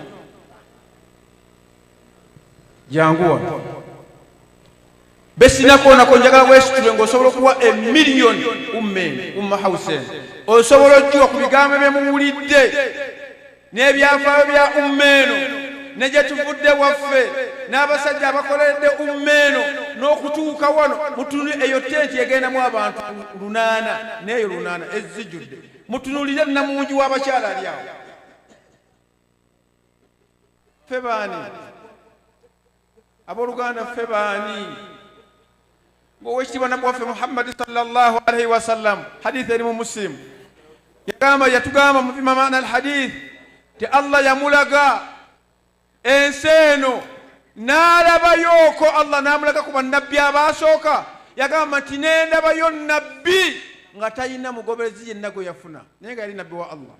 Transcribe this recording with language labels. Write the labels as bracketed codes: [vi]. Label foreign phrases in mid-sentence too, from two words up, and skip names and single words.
[lg] jangu wano besinako nako njagala wesitule ng'osobola okuwa emiliyoni Umma House osobola ojjuwa ku bigambo bye muwulidde n'ebyafaayo bya Umma eno ne gye tuvudde waffe n'abasajja abakoleredde Umma eno n'okutuuka wano mutunule eyo tenti egendamu abantu 8 n'eyo 8 ezijjudde mutunulire namungi w'abakyala ali awo ffe baani abooluganda ffe baani ng'owekitiibwa nabbi waffe Muhammad [ar] صلى الله عليه وسلم [lg] hadithi eri mu Muslim yatugamba mu bimamaana alhadith ti Allah yamulaga ensi eno n'alabayooko Allah n'amulaga ku bannabbi abaasooka yagamba nti nendabayo nabbi nga talina mugoberezi yenna gwe yafuna naye nga yali nabbi wa Allah.